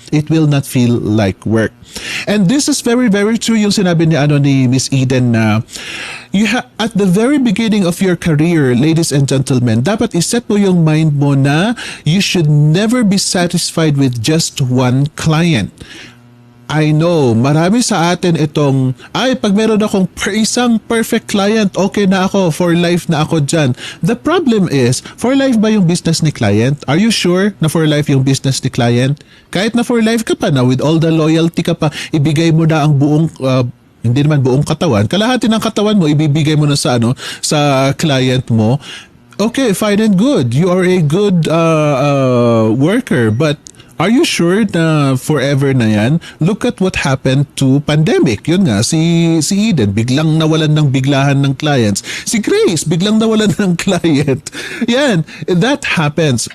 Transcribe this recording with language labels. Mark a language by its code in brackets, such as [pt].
[en] It will not feel like work. And this is very, very true [tl] yung sinabi ni Miss Eden na [en] at the very beginning of your career, ladies and gentlemen, [tl] dapat iset mo yung mind mo [en] na you should never be satisfied with just one client. I know, [tl] marami sa atin itong, pag meron akong isang perfect client, okay na ako, for life na ako dyan. [en] The problem is, for life ba yung business ni client? Are you sure na for life yung business ni client? [tl] Kahit na for life ka pa na, with all the loyalty ka pa, ibigay mo na ang buong, hindi naman buong katawan, kalahati ng katawan mo, ibibigay mo na sa client mo. [en] Okay, fine and good. You are a good worker, but are you sure [tl] na forever na yan? [en] Look at what happened to pandemic. [tl] Yun nga, si Eden, biglang nawalan ng biglahan ng clients. Si Grace, biglang nawalan ng client. Yan, [en] that happens.